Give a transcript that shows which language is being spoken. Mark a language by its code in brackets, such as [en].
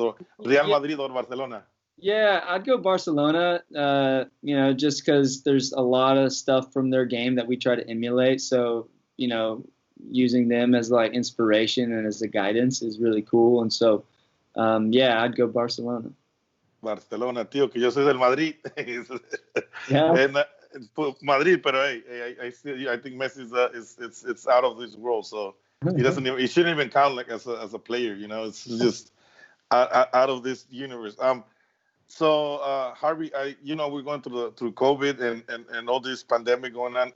[en] So Real Madrid or Barcelona? Yeah, I'd go Barcelona. Just because there's a lot of stuff from their game that we try to emulate. So using them as like inspiration and as a guidance is really cool. And so I'd go Barcelona. [es] Barcelona, tío, que yo soy del Madrid. [en] Yeah. And Madrid, pero hey, I think Messi it's out of this world. So he shouldn't even count like as a player. It's just out of this universe. So Harvey, we're going through COVID and all this pandemic going on.